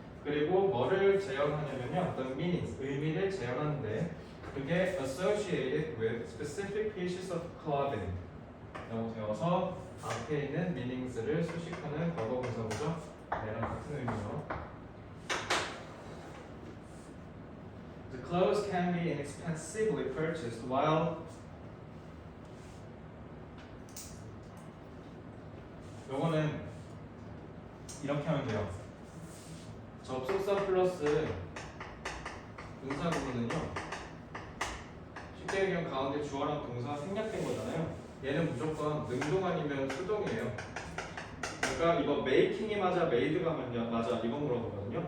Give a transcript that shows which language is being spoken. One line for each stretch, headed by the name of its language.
Korean: 그리고 뭐를 재현하냐면요, 어떤 meanings 의미를 재현하는데 그게
English: associated with specific pieces of clothing
Korean: 라고 되어서 앞에 있는 meanings를 수식하는 과거 분사구죠. 얘랑 같은 의미죠.
English: The clothes can be inexpensively purchased while
Korean: 요거는 이렇게 하면 돼요. 접속사 플러스 분사 구문은요, 쉽게 얘기하면 가운데 주어랑 동사가 생략된 거잖아요. 얘는 무조건 능동 아니면 수동이에요. 그러니까 이거 메이킹이 맞아 메이드가 맞아 이거 물어보거든요.